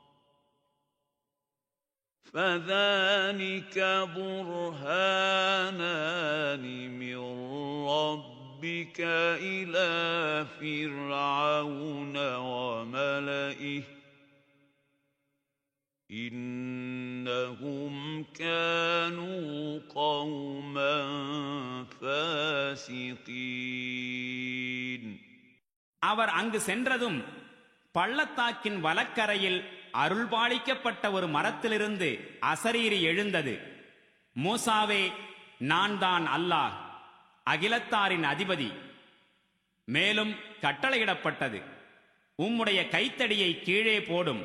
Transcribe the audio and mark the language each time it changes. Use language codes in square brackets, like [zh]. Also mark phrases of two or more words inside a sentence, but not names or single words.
[ar] فَذَلِكَ بُرْهَانَانِ مِنْ رَبِّكَ إِلَى فِرْعَوْنَ وَمَلَئِهِ إِنَّهُمْ كَانُوا قَوْمًا فَاسِقِينَ. [ta] அவர் அங்கு சென்றதும் பள்ளத்தாக்கின் வலக்கரையில் அருள்பாலிக்கப்பட்ட ஒரு மரத்திலிருந்து அசரீரி எழுந்தது. மூசாவே, நான் தான் அல்லாஹ், அகிலத்தாரின் அதிபதி. மேலும் கட்டளையிடப்பட்டது, உம்முடைய கைத்தடியை கீழே போடும்.